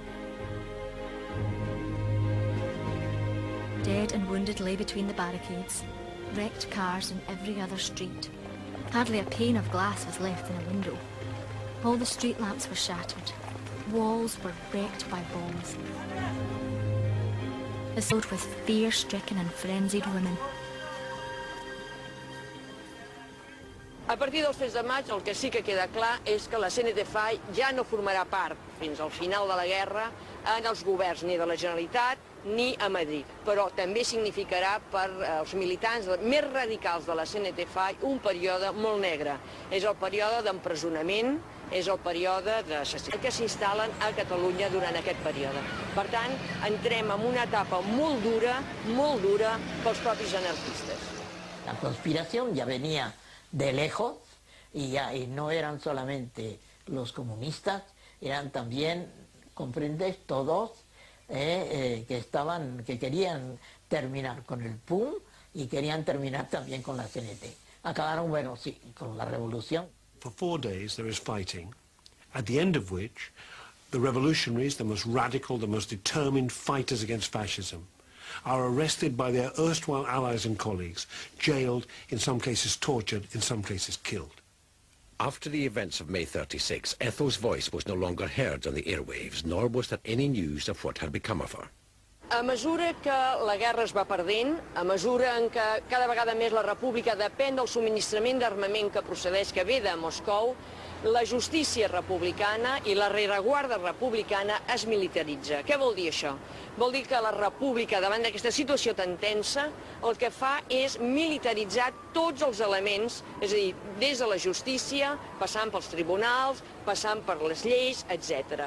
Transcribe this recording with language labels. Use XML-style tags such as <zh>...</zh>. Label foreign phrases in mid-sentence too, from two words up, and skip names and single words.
<en>Dead and wounded lay between the barricades, wrecked cars in every other street. Hardly a pane of glass was left in a window. All the street lamps were shattered. Walls were wrecked by bombs. Filled with fear-stricken and frenzied women.</en> <ca>A partir dels fets de maig, el que sí que queda clar és que la CNT-FAI ja no formarà part, fins al final de la guerra, en els governs ni de la Generalitat ni a Madrid. Però també significarà per als militants més radicals de la CNT-FAI un període molt negre. És el període d'empresonament, és el període que s'instal·len a Catalunya durant aquest període. Per tant, entrem en una etapa molt dura pels propis anarquistes.</ca> <es>La conspiración ya venía de lejos y no eran solamente los comunistas eran también, comprendes, todos que querían terminar con el PUM y querían terminar también con la CNT. Acabaron, bueno, sí, con la revolución.</es> <en>For 4 days there is fighting, at the end of which the revolutionaries, the most radical, the most determined fighters against fascism, are arrested by their erstwhile allies and colleagues, jailed, in some cases tortured, in some cases killed. After the events of May 36, Ethel's voice was no longer heard on the airwaves, nor was there any news of what had become of her.</en> <ca>A mesura que la guerra es va perdent, a mesura en que cada vegada més la república depèn del subministrament d'armament que procedeix, que ve de Moscou, la justícia republicana i la rereguarda republicana es militaritza. Què vol dir això? Vol dir que la república, davant d'aquesta situació tan tensa, el que fa és militaritzar tots els elements, és a dir, des de la justícia, passant pels tribunals, passant per les lleis, etc.</ca>